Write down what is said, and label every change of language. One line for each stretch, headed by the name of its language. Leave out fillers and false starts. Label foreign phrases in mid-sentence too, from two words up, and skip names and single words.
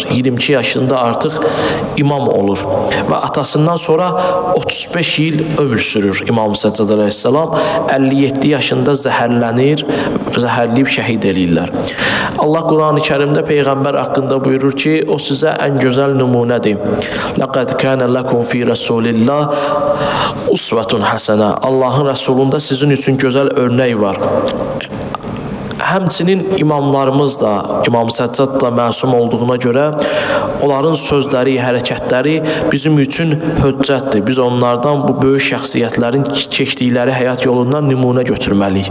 Azerbaijani: 22 yaşında artıq imam olur və atasından sonra 35 il ömür sürür İmam Səccad əleyhissalam. 57 yaşında zəhərlənir, zəhərləyib şəhid eləyirlər. Allah Quran-ı Kərimdə Peyğəmbər haqqında buyurur ki, o sizə ən gözəl nümunədir.
Arabic: لقد كان لكم في رسول الله أسوة حسنة.
Azerbaijani: Allahın Rəsulunda sizin üçün gözəl örnək var. Həmçinin imamlarımız da, İmam Səccad da məsum olduğuna görə onların sözləri, hərəkətləri bizim üçün höccətdir. Biz onlardan bu böyük şəxsiyyətlərin keçdikləri həyat yolundan nümunə götürməliyik.